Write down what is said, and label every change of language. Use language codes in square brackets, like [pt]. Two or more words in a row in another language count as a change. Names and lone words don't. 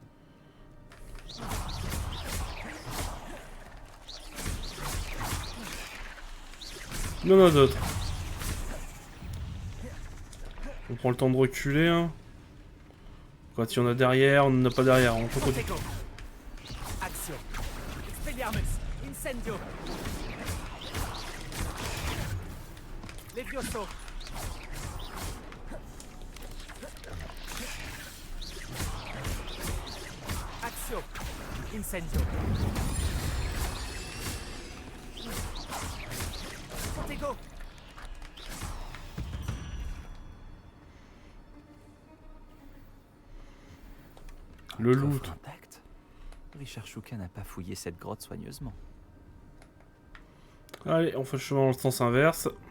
[fr] Il y en a d'autres. On prend le temps de reculer, hein. Quand il y en a derrière, on n'en a pas derrière. On peut continuer. Protego. Accio. Expelliarmus. Incendio. Levioso. Accio. Incendio. Protego. Le Coffre loot. intact. Richard Shuka n'a pas fouillé cette grotte soigneusement. Allez, on fait le chemin dans le sens inverse.